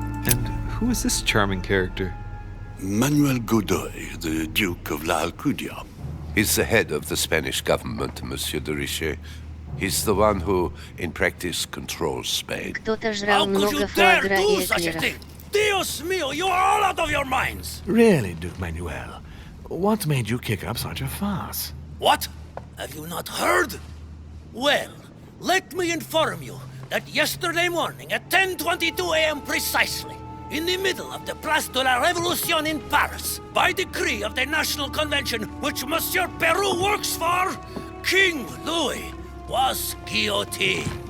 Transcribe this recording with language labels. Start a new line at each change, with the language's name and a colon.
English: And who is this charming character? Manuel Godoy, the Duke of La Alcudia. He's the head of the Spanish government, Monsieur de Richet. He's the one who, in practice, controls Spain.
Russian: Кто-то жрал много фуагра и эклеров.
Spanish: Dios mío,
English: you are all out of your minds! Really, Duke Manuel? What made you kick up such a fuss? What? Have you not heard? Well, let me inform you that yesterday morning at 10:22 a.m. precisely, in the middle of the Place de la Révolution in Paris, by decree of the National Convention which Monsieur Peru works for, King Louis was guillotined.